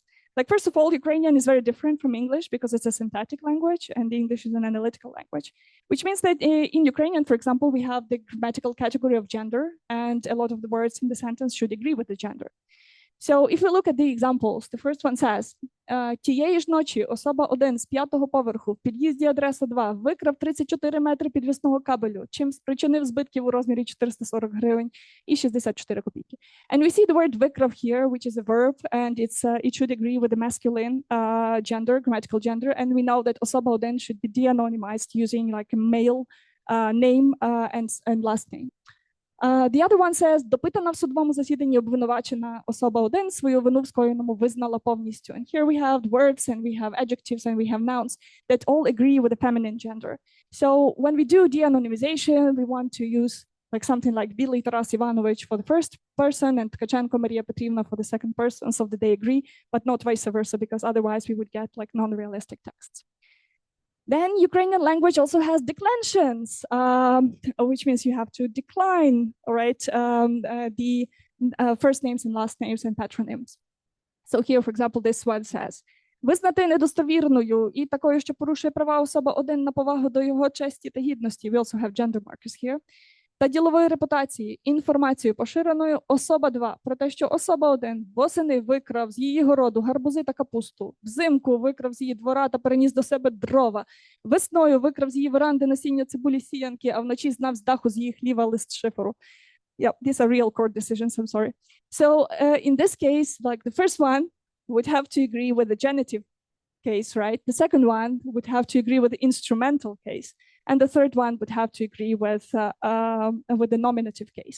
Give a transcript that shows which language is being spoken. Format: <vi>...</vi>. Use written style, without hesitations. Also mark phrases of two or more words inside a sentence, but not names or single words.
<en>Like, first of all, Ukrainian is very different from English because it's a syntactic language and English is an analytical language, which means that in Ukrainian, for example, we have the grammatical category of gender, and a lot of the words in the sentence should agree with the gender. So if we look at the examples, the first one says,</en> <uk>тієї ж ночі особа 1 з 5-го поверху в під'їзді адреса 2 викрав 34 метри підвісного кабелю, чим спричинив збитків у розмірі 440 гривень і 64 копійки.</uk> <en>And we see the word викрав here, which is a verb, and it should agree with the masculine gender, grammatical gender, and we know that особа 1 should be de-anonymized using like a male name and last name. The other one says,</en> <uk>допитана в судовому засіданні обвинувачена особа 1 свою вину в скоєному визнала повністю.</uk> <en>And here we have words and we have adjectives and we have nouns that all agree with the feminine gender. So when we do de-anonymization, we want to use like something like Білий Тарас Іванович for the first person and Ткаченко Марія Петрівна for the second person, so that they agree, but not vice versa, because otherwise we would get like non-realistic texts. Then Ukrainian language also has declensions, which means you have to decline, all right, the first names and last names and patronyms. So here, for example, this one says,</en> <uk>визнати недостовірною і такою, що порушує права особа 1 на повагу до його честі та гідності.</uk> <en>We also have gender markers here.</en> <uk>Та ділової репутації інформацію поширеною особа 2 про те, що особа 1 восени викрав з її городу гарбузи та капусту, взимку викрав з її двора та переніс до себе дрова, весною викрав з її веранди насіння цибулі сіянки, а вночі знав з даху з її хліва лист шиферу.</uk> <en>Yeah, these are real court decisions, I'm sorry. So in this case, like the first one would have to agree with the genitive case, right? The second one would have to agree with the instrumental case. And the third one would have to agree with the nominative case.</en>